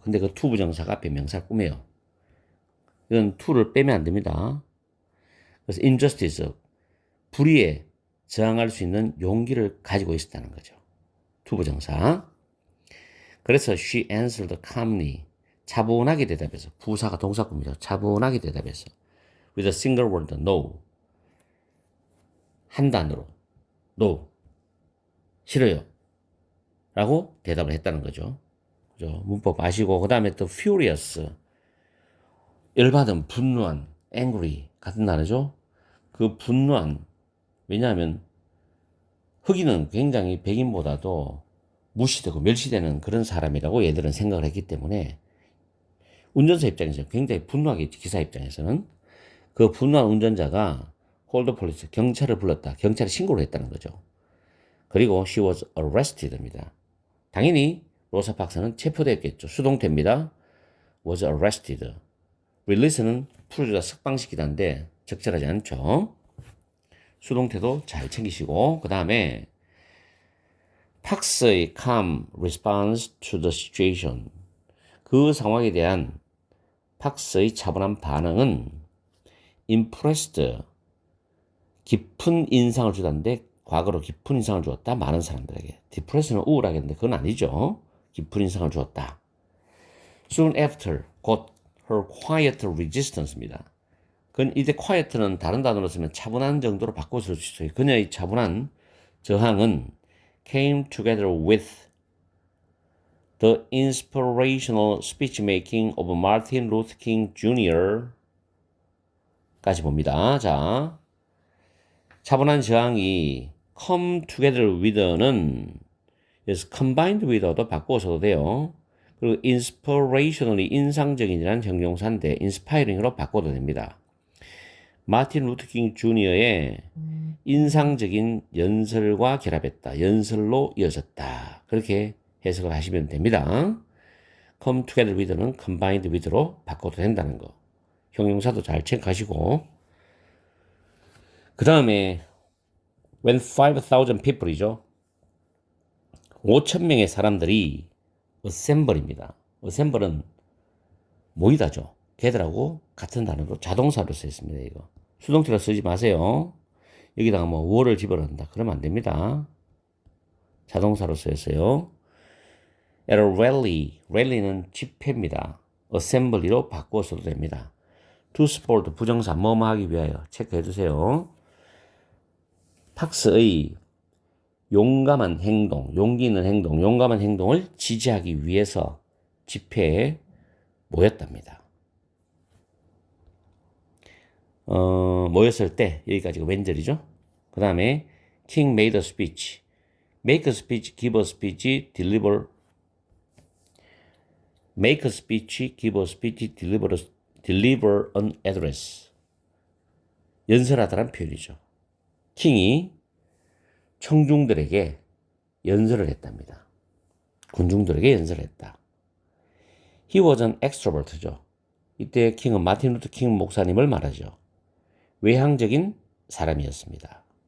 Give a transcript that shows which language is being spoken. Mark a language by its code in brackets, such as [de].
[ko] 근데 그 to 부정사가 앞에 명사를 꾸며요. 이건 to를 빼면 안 됩니다. 그래서 injustice, 불의에 저항할 수 있는 용기를 가지고 있었다는 거죠. to 부정사. 그래서 [en] she answered calmly, [ko] 차분하게 대답해서, 부사가 동사구입니다. 차분하게 대답해서 [en] with a single word, no. [ko] 한 단어로 no. 싫어요. 라고 대답을 했다는 거죠. 그죠? 문법 아시고, 그 다음에 또 furious. 열받은, 분노한, angry. 같은 단어죠. 그 분노한, 왜냐하면 흑인은 굉장히 백인보다도 무시되고 멸시되는 그런 사람이라고 얘들은 생각을 했기 때문에 운전사 입장에서 굉장히 분노하겠지. 기사 입장에서는. 그 분노한 운전자가 [en] hold police, [ko] 경찰을 불렀다. 경찰에 신고를 했다는 거죠. 그리고 [en] she was arrested입니다. [ko] 당연히 로사 박사는 체포됐겠죠. 수동태입니다. was arrested. release는 풀어주다 석방시키다인데 적절하지 않죠. 수동태도 잘 챙기시고, 그 다음에 팍스의 [en] calm response to the situation. [ko] 그 상황에 대한 팍스의 차분한 반응은 impressed, 깊은 인상을 주다는데 과거로 깊은 인상을 주었다. 많은 사람들에게. depress는 우울하게 했는데 그건 아니죠. 깊은 인상을 주었다. [en] soon after, [ko] 곧 [en] her quiet resistance입니다. [ko] 그건 이때 quiet는 다른 단어로 쓰면 차분한 정도로 바꿔 쓸 수 있어요. 그녀의 차분한 저항은 [en] came together with the inspirational speech making of Martin Luther King Jr. [ko] 까지 봅니다. 자, 차분한 저항이 [en] come together with [ko] 는 그래서 combined with도 바꾸어서도 돼요. 그리고 inspirationally 인상적인이라는 형용사인데 inspiring으로 바꿔도 됩니다. 마틴 루터킹 주니어의 인상적인 연설과 결합했다. 연설로 이어졌다. 그렇게 해석을 하시면 됩니다. come together with는 combined with로 바꿔도 된다는 거. 형용사도 잘 체크하시고, 그 다음에 [en] when 5,000 people [ko] 이죠. 5,000명의 사람들이 assemble입니다. assemble은 모이다죠. 걔들하고 같은 단어로 자동사로 쓰였습니다. 이거 수동태로 쓰지 마세요. 여기다가 뭐 were를 집어넣는다 그러면 안 됩니다. 자동사로 쓰였어요. at a rally, rally는 집회입니다. assembly로 바꿔서도 됩니다. to support 부정사 뭐뭐 하기 위하여 체크해 주세요. 팍스의 용감한 행동, 용기 있는 행동, 용감한 행동을 지지하기 위해서 집회에 모였답니다. 모였을 때 여기까지가 웬절이죠. 그 다음에 [en] King made a speech. Make a speech, give a speech, deliver. Make a speech, give a speech, deliver an address. [ko] 연설하다란 표현이죠. 킹이 청중들에게 연설을 했답니다. 군중들에게 연설을 했다. [en] He was an extrovert죠. [ko] 이때 킹은 마틴 루터 킹 목사님을 말하죠. 외향적인 사람이었습니다.